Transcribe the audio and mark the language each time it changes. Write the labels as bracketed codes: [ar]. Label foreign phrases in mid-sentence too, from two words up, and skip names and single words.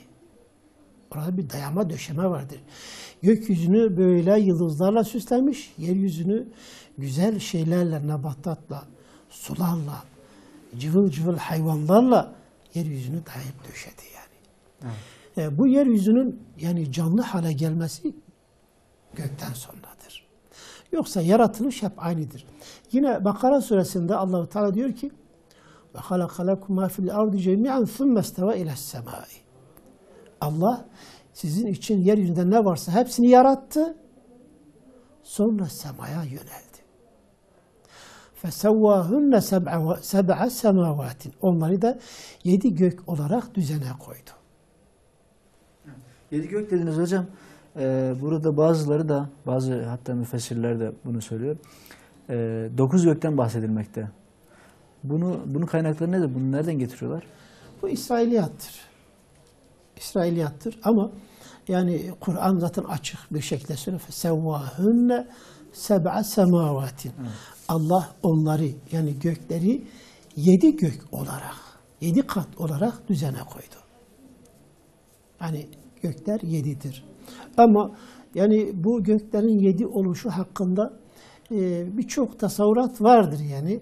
[tr] Orada bir dayama döşeme vardır. Gökyüzünü böyle yıldızlarla süslemiş, yeryüzünü güzel şeylerle, nebatatla, sularla, cıvıl cıvıl hayvanlarla yeryüzünü dayayıp döşedi yani. Evet. Bu yeryüzünün yani canlı hale gelmesi gökten sonradır. Yoksa yaratılış hep aynıdır. Yine Bakara suresinde Allah-u Teala diyor ki [ar] وَخَلَقَ لَكُمْ مَا فِي الْاَرْضِ جَمِيعًا ثُمَّ اسْتَوَى اِلَى السَّمَاءِ [tr] Allah sizin için yeryüzünde ne varsa hepsini yarattı. Sonra semaya yöneldi. [ar] فَسَوَّاهُنَّ سَبْعَ سَمَاوَاتٍ [tr] Onları da 7 gök olarak düzene koydu. 7 gök dediniz hocam. Burada bazıları da, bazı hatta müfessirler de bunu söylüyor. 9 gökten bahsedilmekte. Bunun kaynakları nedir? Bunu nereden getiriyorlar? Bu İsrailiyattır. İsrailiyattır ama yani Kur'an zaten açık bir şekilde söylüyor. [ar] فَسَوَّاهُنَّ سَبْعَ سَمَاوَاتٍ. [tr] Allah onları yani gökleri 7 gök olarak, 7 kat olarak düzene koydu. Yani gökler 7'dir. Ama yani bu göklerin 7 oluşu hakkında birçok tasavvurat vardır yani.